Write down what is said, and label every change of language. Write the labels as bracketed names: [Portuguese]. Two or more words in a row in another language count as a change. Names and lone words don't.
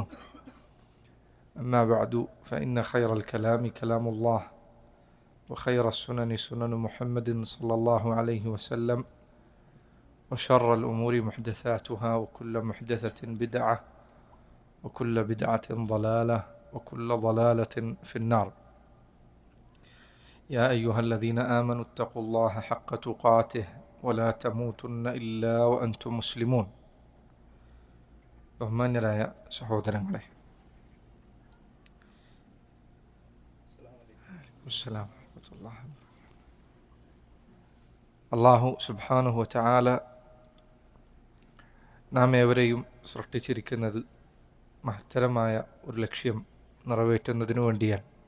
[Arabic] أما بعد، فإن خير الكلام كلام الله، وخير السنن سنن محمد صلى الله عليه وسلم، وشر الأمور محدثاتها، وكل محدثة بدعة، وكل بدعة ضلالة، وكل ضلالة في النار. يا أيها الذين آمنوا اتقوا الله حق تقاته ولا تموتن إلا وأنتم مسلمون. [Malayalam] ബഹുമാന്യരായ സഹോദരങ്ങളെ, [Arabic] الله سبحانه وتعالى [Malayalam] നാം ഏവരെയും സൃഷ്ടിച്ചിരിക്കുന്നത് മഹത്തരമായ ഒരു ലക്ഷ്യം നിറവേറ്റുന്നതിനു വേണ്ടിയാണ്.